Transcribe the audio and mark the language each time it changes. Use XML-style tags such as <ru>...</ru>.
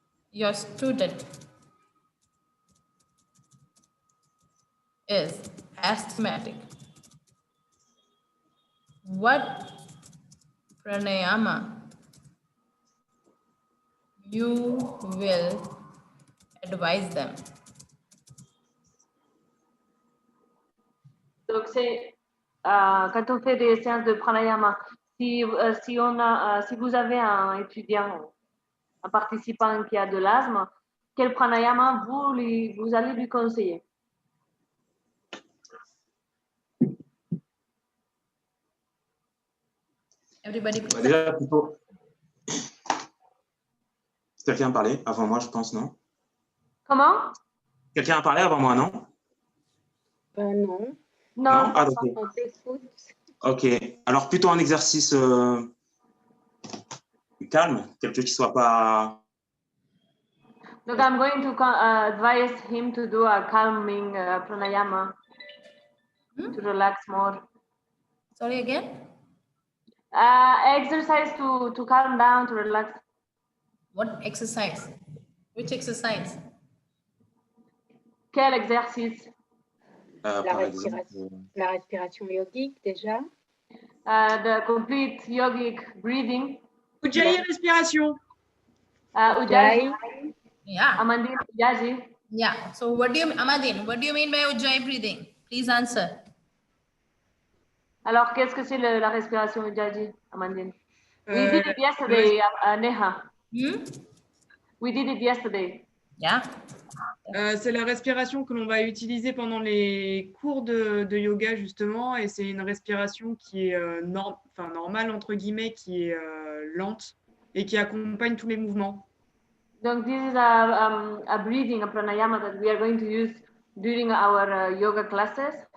<en>your student is asthmatic, what pranayama you will advise them?</en> <fr>Donc, c'est quand on fait des séances de pranayama, si vous avez un étudiant, un participant qui a de l'asthme, quel pranayama vous allez lui conseiller?</fr> <en>Everybody,</en> <fr>Bah, déjà, plutôt... Quelqu'un a parlé avant moi, je pense, non? Comment? Quelqu'un a parlé avant moi, non? Non. Non. Ah, d'accord. On t'écoute. Ok. Alors, plutôt un exercice calme, quelque chose qui soit pas...</fr> <en>Donc, I'm going to advise him to do a calming pranayama to relax more. Sorry again? Exercise to calm down, to relax. What exercise? Which exercise?</en> <fr>Quel exercice? La respiration yogique déjà.</fr> <en>The complete yogic breathing. Ujjayi respiration. Ujjayi. Yeah. Amandine, Ujjayi. Yeah. So what do you, Amadine, what do you mean by Ujjayi breathing? Please answer.</en> <fr>Alors, qu'est-ce que c'est la respiration Ujjayi, Amandine?</fr> <en>We did it yesterday, Neha. We did it yesterday. Yeah.</en> <fr>C'est la respiration que l'on va utiliser pendant les cours de yoga, justement, et c'est une respiration qui est normale, entre guillemets, qui est lente et qui accompagne tous les mouvements.</fr> <en>Donc, this is a breathing, a pranayama that we are going to use during our yoga classes.</en>